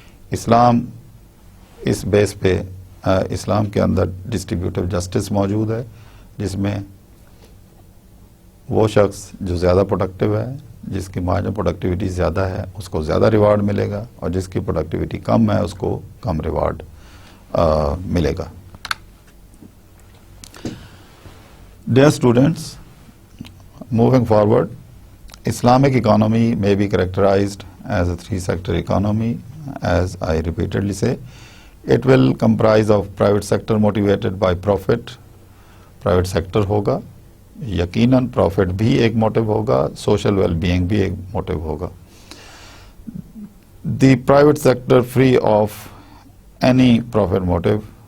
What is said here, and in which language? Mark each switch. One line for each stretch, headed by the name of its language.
Urdu: اسلام اس بیس پہ اسلام کے اندر distributive justice موجود ہے، جس میں وہ شخص جو زیادہ پروڈکٹیو ہے، جس کی مارجن پروڈکٹیوٹی زیادہ ہے، اس کو زیادہ ریوارڈ ملے گا، اور جس کی پروڈکٹیوٹی کم ہے اس کو کم ریوارڈ ملے گا.
English: Dear students, moving forward, Islamic economy may be characterized as a three-sector economy, as I repeatedly say. It will comprise of private sector motivated by profit.
Urdu: Private sector ہوگا، یقیناً profit بھی ایک motive ہوگا، social well-being بھی ایک motive ہوگا.
English: The private sector free of any profit motive.